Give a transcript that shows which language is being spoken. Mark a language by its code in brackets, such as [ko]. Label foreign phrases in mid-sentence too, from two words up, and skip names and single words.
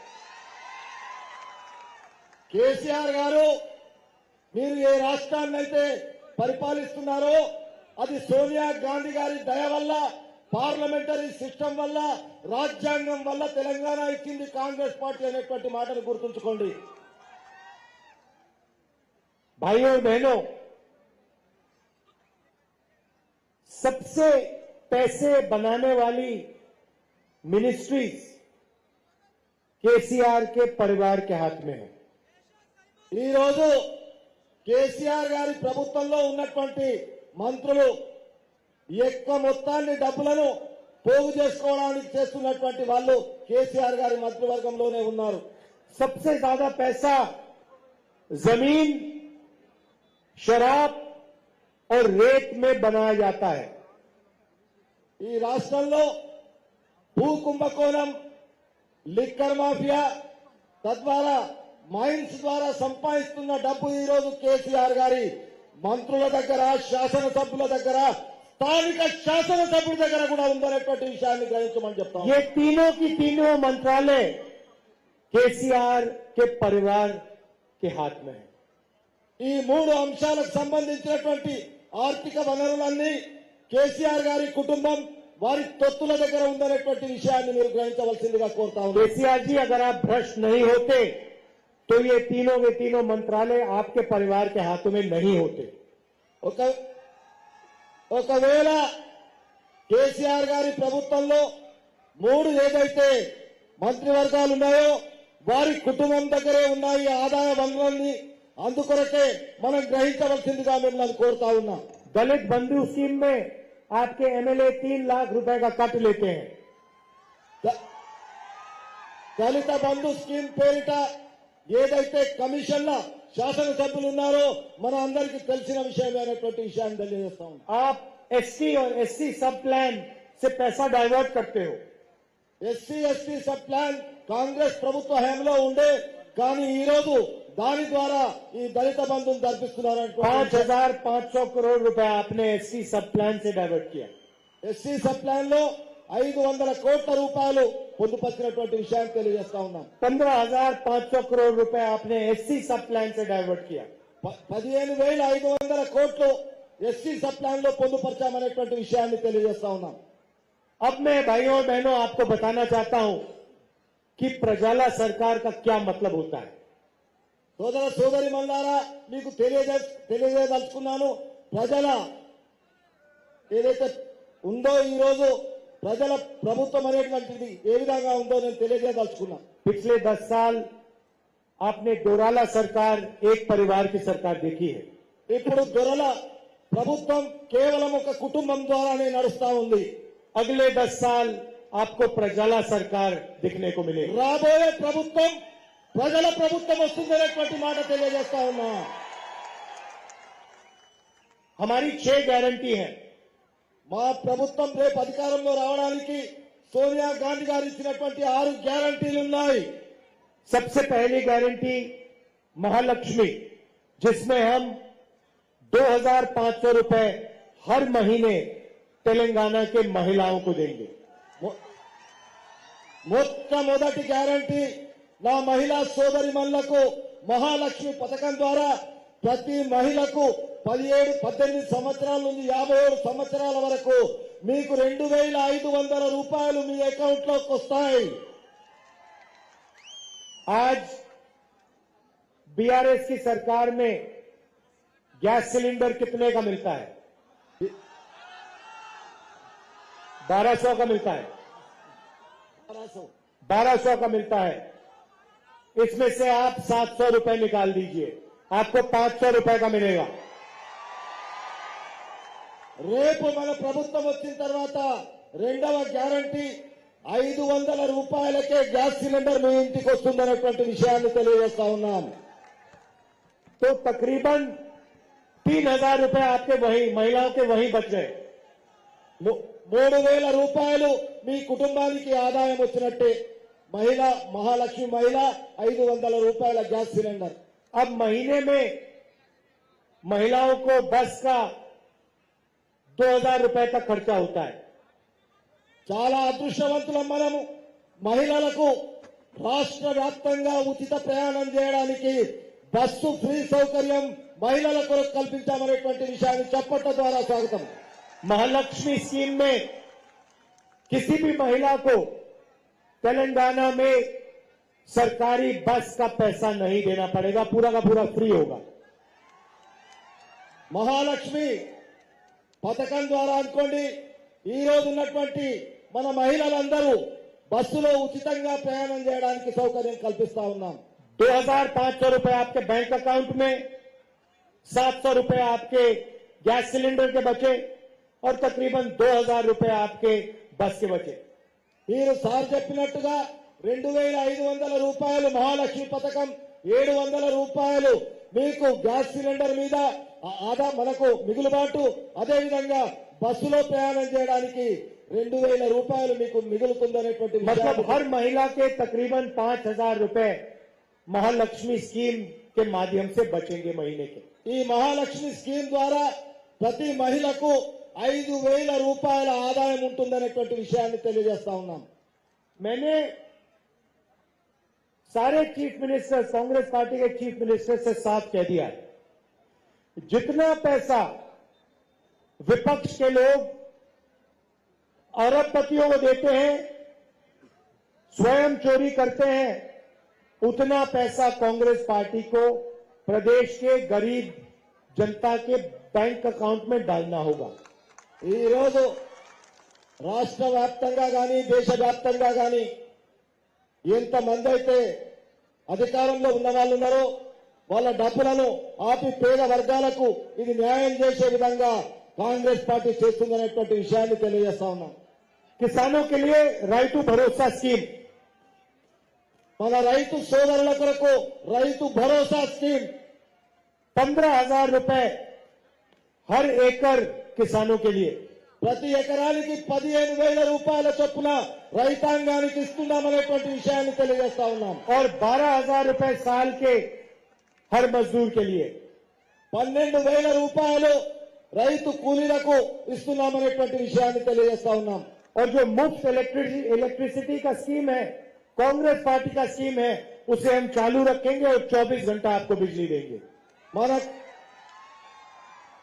[te] కేసీఆర్ గారు మీరు ఏ రాష్ట్రాన్ని అయితే పరిపాలిస్తున్నారో అది సోనియా గాంధీ గారి దయ వల్ల, [en] parliamentary system [te] వల్ల, రాజ్యాంగం వల్ల తెలంగాణ ఇచ్చింది కాంగ్రెస్ పార్టీ అనేటువంటి మాటను గుర్తుంచుకోండి। [hi] भाइयों और बहनों, सबसे पैसे बनाने वाली मिनिस्ट्रीज केसीआर के परिवार के हाथ में है। [te] ఈ రోజు కేసీఆర్ గారి ప్రభుత్వంలో ఉన్నటువంటి మంత్రులు ఎక్కువ మొత్తాన్ని డబ్బులను పోగు చేసుకోవడానికి చేస్తున్నటువంటి వాళ్ళు కేసీఆర్ గారి మంత్రివర్గంలోనే ఉన్నారు। [hi] सबसे ज्यादा पैसा जमीन, शराब और रेत में बनाया जाता है। [te] ఈ రాష్ట్రంలో భూ కుంభకోణం, లిక్కర్ మాఫియా, తద్వారా మైన్స్ ద్వారా సంపాదిస్తున్న డబ్బు ఈ రోజు కేసీఆర్ గారి మంత్రుల దగ్గర, శాసనసభ్యుల దగ్గర, స్థానిక శాసనసభ్యుల దగ్గర కూడా ఉందనేటువంటి విషయాన్ని గ్రహించమని చెప్తాం। [hi] ये तीनों की तीनों मंत्रालय केसीआर के परिवार के हाथ में है। [te] ఈ మూడు అంశాలకు సంబంధించినటువంటి ఆర్థిక వనరులన్నీ కేసీఆర్ గారి కుటుంబం, వారి తొత్తుల దగ్గర ఉందనేటువంటి విషయాన్ని మీరు గ్రహించవలసిందిగా కోరుతా ఉన్నాను। [hi] केसीआर जी, अगर आप भ्रष्ट नहीं होते तो ये तीनों के तीनों मंत्रालय आपके परिवार के हाथों में नहीं होते। [te] ఒకవేళ కేసీఆర్ గారి ప్రభుత్వంలో మూడు ఏదైతే మంత్రివర్గాలు ఉన్నాయో వారి కుటుంబం దగ్గరే ఉన్నాయి ఆదాయ వనరులన్నీ। అందుకొరకే మనం గ్రహించవలసిందిగా మిమ్మల్ని కోరుతా ఉన్నా। [hi] दलित बंधु स्कीम में आपके एमएलए 3 लाख रुपए का कट लेते हैं। [te] దళిత బంధు స్కీమ్ పేరిట ఏదైతే కమిషన్ల శాసనసభ్యులు ఉన్నారో మన అందరికీ తెలిసిన విషయమైనటువంటి విషయాన్ని తెలియజేస్తా ఉన్నాం। [hi] आप एसटी और एससी [en] sub plan [hi] से पैसा डाइवर्ट करते हो। [en] SC ST sub plan [te] కాంగ్రెస్ ప్రభుత్వ హయాంలో ఉండే, కానీ ఈ రోజు దాని ద్వారా ఈ దళిత బంధువులు జరిపిస్తున్నారంటే [hi] 5,500 करोड़ रुपए आपने [en] SC sub plan [hi] से डाइवर्ट किया। [en] SC sub plan [te] లో 500 కోట్ల రూపాయలు పొందుపరిచినటువంటి విషయాన్ని తెలియజేస్తా ఉన్నాం। [hi] 15,500 करोड़ रुपए आपने [en] SC sub plan [hi] से डाइवर्ट किया। [te] 15,500 కోట్లు [en] SC sub plan [te] లో పొందుపరచామనేటువంటి విషయాన్ని తెలియజేస్తా ఉన్నాం. [hi] अब मैं भाइयों और बहनों आपको बताना चाहता हूं कि प्रजाला सरकार का क्या मतलब होता है. [te] సోదర సోదరి మల్లారా, మీకు తెలియజేయదలుచుకున్నాను. ప్రజల ఏదైతే ఉందో ఈ రోజు ప్రజల ప్రభుత్వం అనేటువంటిది ఏ విధంగా ఉందో నేను తెలియజేయదలుచుకున్నాను. [hi] पिछले 10 साल आपने डोराला सरकार, एक परिवार की सरकार देखी है. [te] ఇప్పుడు దొరల ప్రభుత్వం కేవలం ఒక కుటుంబం ద్వారానే నడుస్తా ఉంది. [hi] अगले 10 साल आपको प्रजाला सरकार दिखने को मिलेगी. [te] రాబోయే ప్రభుత్వం ప్రజల ప్రభుత్వం వస్తుందనేటువంటి మాట తెలియజేస్తా ఉన్నా. [hi] हमारी 6 गारंटी है. [te] మా ప్రభుత్వం రేపు అధికారంలో రావడానికి సోనియా గాంధీ గారు ఇచ్చినటువంటి 6 గ్యారంటీలు ఉన్నాయి. [hi] सबसे पहली गारंटी महालक्ष्मी, जिसमें हम 2,500 रुपए हर महीने तेलंगाना के महिलाओं को देंगे. [te] మొట్టమొదటి గ్యారంటీ నా మహిళా సోదరిమణులకు మహాలక్ష్మి పథకం ద్వారా ప్రతి మహిళకు 17-18 సంవత్సరాల నుండి 57 సంవత్సరాల వరకు మీకు 2,500 రూపాయలు మీ అకౌంట్ లోకి వస్తాయి. [hi] आज बीआरएस की सरकार में [en] gas cylinder [hi] कितने का मिलता है? 1200 का मिलता है. 1200 का मिलता है. इसमें से आप 700 रुपए निकाल दीजिए, आपको 500 रुपए का मिलेगा. [te] రేపు మన ప్రభుత్వం వచ్చిన తర్వాత రెండవ గ్యారంటీ 500 రూపాయలకే [en] gas cylinder [te] మీ ఇంటికి వస్తుందనేటువంటి విషయాన్ని తెలియజేస్తా ఉన్నాం. [hi] तो तकरीबन 3,000 रुपए आपके वही महिलाओं के वही बच गए. [te] 3,000 రూపాయలు మీ కుటుంబానికి ఆదాయం వచ్చినట్టే. మహిళ మహాలక్ష్మి మహిళ 500 రూపాయల [en] gas cylinder. [hi] अब महीने में महिलाओं को बस का 2,000 रुपए तक खर्चा होता है. [te] చాలా అదృష్టవంతులం మనము. మహిళలకు రాష్ట్ర వ్యాప్తంగా ఉచిత ప్రయాణం చేయడానికి [en] bus free [te] సౌకర్యం మహిళల కొరకు కల్పించామనేటువంటి విషయాన్ని చప్పట్ల ద్వారా స్వాగతం. [hi] महालक्ष्मी स्कीम में किसी भी महिला को तेलंगाना में सरकारी बस का पैसा नहीं देना पड़ेगा, पूरा का पूरा फ्री होगा. [te] మహాలక్ష్మి పథకం ద్వారా అనుకోండి, ఈ రోజు ఉన్నటువంటి మన మహిళలందరూ బస్సులో ఉచితంగా ప్రయాణం చేయడానికి సౌకర్యం కల్పిస్తా ఉన్నాం. [hi] 2,500 रुपए आपके [en] bank account [hi] में, 700 रुपए आपके [en] gas cylinder [hi] के बचे और तकरीबन 2,000 रुपए आपके बस के बचे. [te] మీరు సార్ చెప్పినట్టుగా 2,500 రూపాయలు మహాలక్ష్మి పథకం, 700 రూపాయలు మీకు [en] gas cylinder [te] మీద ఆదా మనకు మిగులుబాటు. అదేవిధంగా బస్సులో ప్రయాణం చేయడానికి 2,000 రూపాయలు మీకు మిగులుతుందనేటువంటి [hi] मतलब हर महिला के तकरीबन 5,000 रुपए महालक्ष्मी स्कीम के माध्यम से बचेंगे महीने के. [te] ఈ మహాలక్ష్మి స్కీమ్ ద్వారా ప్రతి మహిళకు 5,000 రూపాయల ఆదాయం ఉంటుందనేటువంటి విషయాన్ని తెలియజేస్తా ఉన్నాం. [hi] मैंने सारे [en] chief minister, [hi] कांग्रेस पार्टी के [en] chief minister [hi] से साफ कह दिया है, जितना पैसा विपक्ष के लोग अरबपतियों को देते हैं, स्वयं चोरी करते हैं, उतना पैसा कांग्रेस पार्टी को प्रदेश के गरीब जनता के [en] bank account [hi] में डालना होगा. [te] ఈ రోజు రాష్ట్ర వ్యాప్తంగా గాని దేశ వ్యాప్తంగా గాని ఎంతమంది అయితే అధికారంలో ఉన్న వాళ్ళు ఉన్నారో వాళ్ళ డబ్బులను ఆపి పేద వర్గాలకు ఇది న్యాయం చేసే విధంగా కాంగ్రెస్ పార్టీ చేస్తుందనేటువంటి విషయాన్ని తెలియజేస్తా ఉన్నాం. [hi] किसानों के लिए [en] right to [hi] भरोसा स्कीम, [te] మన రైతు సోదరుల కొరకు రైతు భరోసా స్కీమ్ [hi] 15,000 रुपए हर एकड़ किसानों के लिए. [te] ప్రతి ఎకరానికి 15,000 రూపాయల చొప్పున రైతాంగానికి ఇస్తున్నామనేటువంటి విషయాన్ని తెలియజేస్తా ఉన్నాం. [hi] और 12,000 रुपए साल के हर मजदूर के लिए. [te] 12,000 రూపాయలు రైతు కూలీలకు ఇస్తున్నామనేటువంటి విషయాన్ని తెలియజేస్తా ఉన్నాం. [hi] और जो मुफ्त इलेक्ट्रिसिटी का स्कीम है, कांग्रेस पार्टी का स्कीम है, उसे हम चालू रखेंगे और 24 घंटा आपको बिजली देंगे.